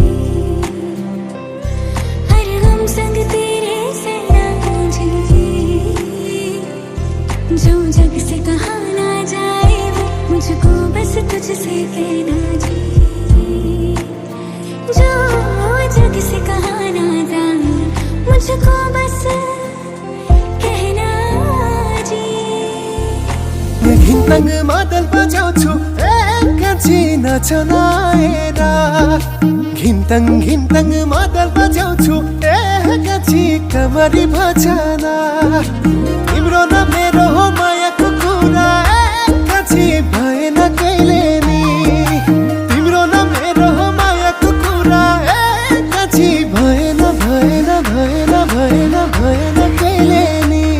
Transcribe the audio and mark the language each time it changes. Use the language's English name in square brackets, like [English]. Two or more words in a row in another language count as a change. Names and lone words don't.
[Hindi] हर गम संग तेरे सहना जी जो जग से कहा ना जाए वो मुझको बस तुझसे कहना जी जो जग से कहा ना जाए मुझको बस कहना जी [Nepali] घिन्तङ मादल बजाउँछु एकैछी नचनाएर घिन्तङ घिन्तङ मादल बजाउँछु एकैछी कमरी भजना तिम्रो न मेरो मायाको कुरा एकैछी भएन कहिले नि तिम्रो न मेरो मायाको कुरा एकैछी भएन भएन भएन भएन भएन कहिले नि